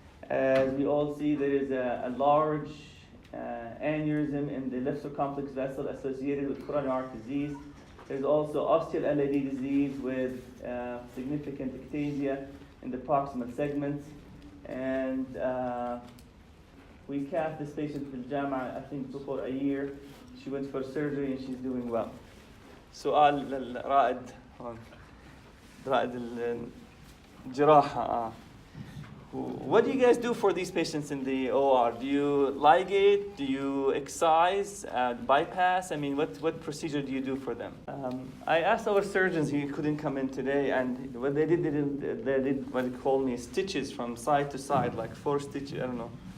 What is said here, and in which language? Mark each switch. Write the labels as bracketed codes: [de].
[en] As we all see, there is a large aneurysm in the left circumflex vessel associated with coronary artery disease. There's also osteal LAD disease with significant ectasia in the proximal segments. And we cath this patient in Jama, I think before a year. She went for surgery and she's doing well. [ar] سؤال للرائد رائد الجراحة. [en] What do you guys do for these patients in the OR? Do you ligate? Do you excise? Bypass? I mean, what procedure do you do for them? I asked our surgeons who couldn't come in today, and what they did what they call me stitches from side to side, like 4 stitches. I don't know.